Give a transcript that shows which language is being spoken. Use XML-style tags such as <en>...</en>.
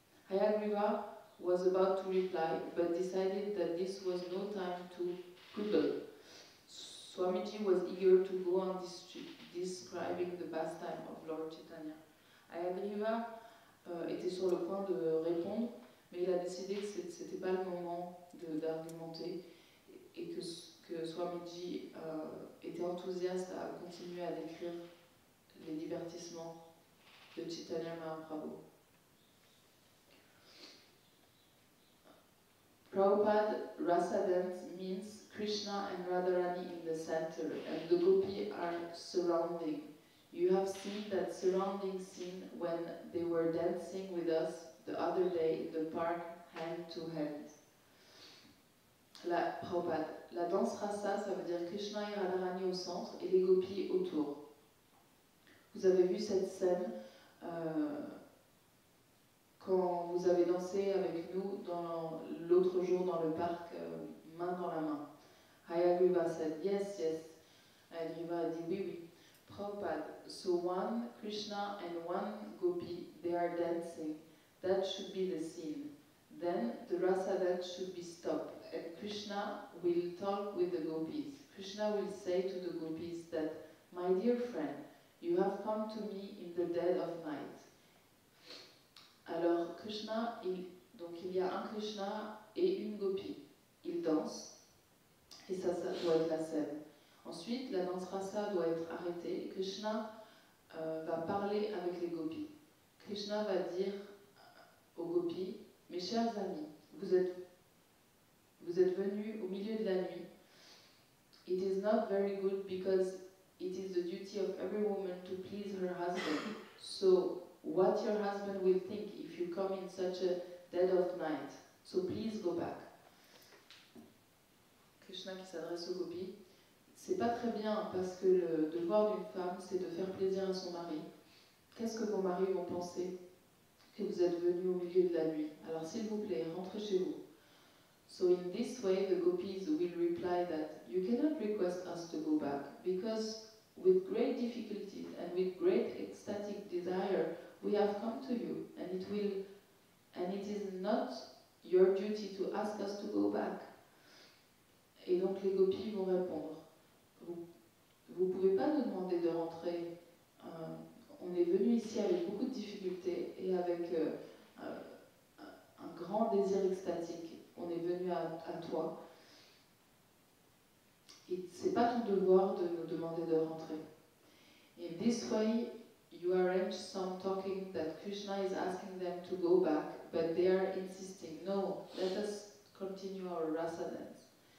<en>Hayagriva was about to reply, but decided that this was no time to quibble. Swamiji was eager to go on describing the pastime of Lord Chaitanya.</en> <fr>Hayagriva était sur le point de répondre, mais il a décidé que c'était pas le moment d'argumenter et que Swamiji était enthousiaste à continuer à décrire les divertissements de Chaitanya Mahaprabhu.</fr> <en>Prabhupada Rasa dance means Krishna and Radharani in the center and the gopi are surrounding. You have seen that surrounding scene when they were dancing with us the other day in the park hand to hand.</en> <fr>Prabhupada, la danse rasa, ça veut dire Krishna et Radharani au centre et les gopis autour. Vous avez vu cette scène quand vous avez dansé avec nous l'autre jour dans le parc, main dans la main.</fr> <en>Hayagriva said, yes, yes.</en> <fr>Hayagriva a dit, oui, oui.</fr> <en>Prabhupada, so one Krishna and one gopi, they are dancing. That should be the scene. Then the rasa dance should be stopped, and Krishna will talk with the gopis. Krishna will say to the gopis that, my dear friend, you have come to me in the dead of night.</en> <fr>Alors Krishna, donc il y a un Krishna et une gopi. Ils dansent, et ça doit être la scène. Ensuite, la danse rasa doit être arrêtée. Krishna va parler avec les gopis. Krishna va dire aux gopis, mes chers amis, vous êtes venus au milieu de la nuit.</fr> <en>It is not very good because it is the duty of every woman to please her husband. So what your husband will think if you come in such a dead of night. So please go back.</en> <fr>Krishna qui s'adresse aux gopis. C'est pas très bien parce que le devoir d'une femme, c'est de faire plaisir à son mari. Qu'est-ce que vos maris vont penser que vous êtes venu au milieu de la nuit? Alors s'il vous plaît, rentrez chez vous.</fr> <en>So in this way, the gopis will reply that you cannot request us to go back because with great difficulty and with great ecstatic desire, we have come to you, and it is not your duty to ask us to go back.</en> <fr>Et donc les gopis vont répondre, vous ne pouvez pas nous demander de rentrer. On est venu ici avec beaucoup de difficultés et avec un grand désir extatique. On est venu à toi. Et c'est pas ton devoir de nous demander de rentrer.</fr> <en>In this way, you arrange some talking that Krishna is asking them to go back, but they are insisting, no, let us continue our rasa dance.</en>